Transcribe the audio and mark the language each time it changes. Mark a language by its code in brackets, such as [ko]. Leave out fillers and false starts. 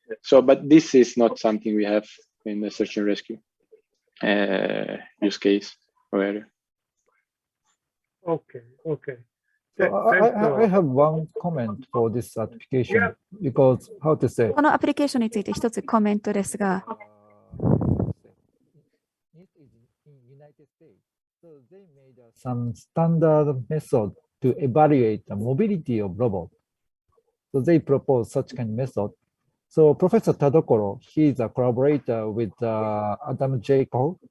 [en] But this is not something we have in the search and rescue use case or area. Okay. So I have one comment for this application because how to say. [ja] このアプリケーションについて一つコメントですが。 [en] So they made some standard method to evaluate the mobility of robots. So they proposed such kind of method. So Professor Tadokoro, he is a collaborator with Adam J. Cole.